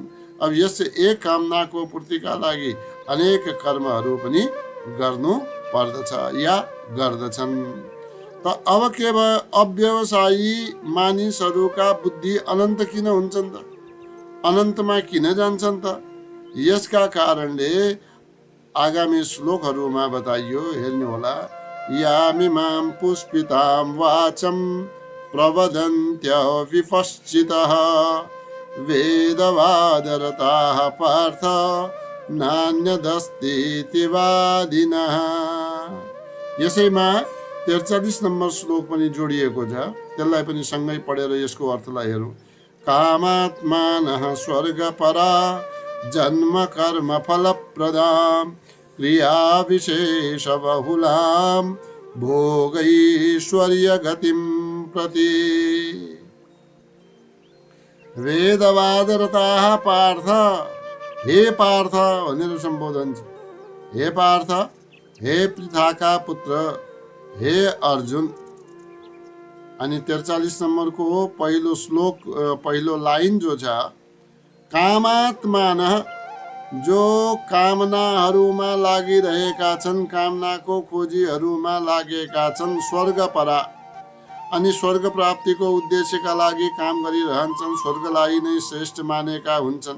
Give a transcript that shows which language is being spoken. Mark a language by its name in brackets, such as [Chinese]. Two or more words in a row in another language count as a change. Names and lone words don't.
[Nepali] अब यस एक कामनाको पूर्तिका लागि अनेक कर्महरू पनि गर्नु पर्दछ या गर्दछन्। त अब के भयो? अव्यवसायी मानिसहरूका बुद्धि अनन्त किन हुन्छन् त? अनन्तमा किन जान्छन् त? यसका कारणले आगामी श्लोकहरूमा बताइयो, हेर्नुहोला। [Sanskrit] यामिमां पुष्पितां वाचं प्रवदन्त्य विपश्चितः वेदवादरताः पार्थ नान्यदस्तीति वादिनः। [Nepali] यसैमा 43 नम्बर श्लोक पनि जोडिएको छ, त्यसलाई पनि सँगै पढेर यसको अर्थलाई हेरौँ। [Sanskrit] कामात्मानः स्वर्गपरा जन्म कर्म फलप्रदां क्रिया विशेष बहुलां भोगैश्वर्य गतिं प्रति वेदवादरताः पार्थ। [Nepali] हे पार्थ भनेर सम्बोधन छ। हे पार्थ, हे पृथाका पुत्र, हे अर्जुन, अनि 43 नम्बरको पहिलो श्लोक पहिलो लाइन जो छ, कामात्मानः, जो कामनाहरूमा लागिरहेका छन्, कामनाको खोजीहरूमा लागेका छन्, स्वर्गपरा, अनि स्वर्ग प्राप्तिको उद्देश्यका लागि काम गरिरहन्छन्, स्वर्गलाई नै श्रेष्ठ मानेका हुन्छन्।